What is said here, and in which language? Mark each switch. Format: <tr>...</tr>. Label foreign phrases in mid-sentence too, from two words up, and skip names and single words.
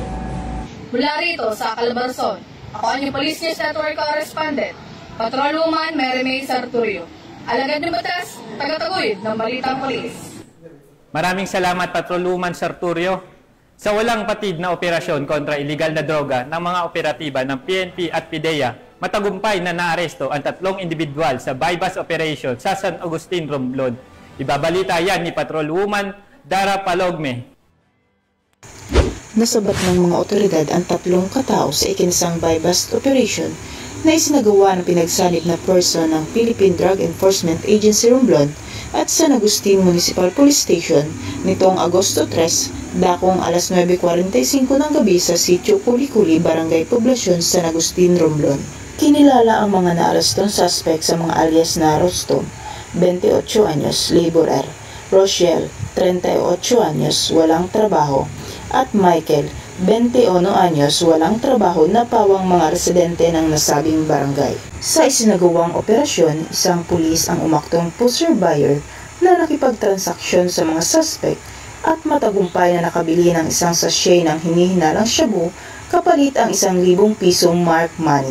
<tl>Mula rito sa Calabarzon, ako ang inyong Police News Network correspondent, Patrolwoman Mary May Sarturio. Alagad ng batas, tagataguyod ng Balitang Pulis. Maraming salamat, Patrolwoman Sarturio. Sa walang patid na operasyon kontra iligal na droga ng mga operatiba ng PNP at PIDEA, matagumpay na naaresto ang 3 individual sa</tl> <en>bypass operation</en> <tl>sa San Agustin, Romblon. Ibabalita yan ni Patrolwoman Dara Palogme. Nasabat ng mga otoridad ang 3 katao sa ikinasang</tl> <en>bypass operation</en> <tl>na isinagawa ng pinagsanib na person ng Philippine Drug Enforcement Agency Romblon at San Agustin Municipal Police Station nitong Agosto 3, dakong alas 9:45 ng gabi sa Sitio Kulikuli, Barangay Poblacion, San Agustin, Romblon. Kinilala ang mga naarestong suspect sa mga alias na Rostom, 28 anyos, laborer, Rochelle, 38 anyos, walang trabaho, at Michael, 21 anyos, walang trabaho na pawang mga residente ng nasabing barangay. Sa isinagawang operasyon, isang pulis ang umaktong</tl> <en>pusher buyer</en> <tl>na nakipagtransaksyon sa mga suspect at matagumpay na nakabili ng isang sachet ng hinihinalang shabu kapalit ang 1,000 pisong</tl> <en>mark money.</en>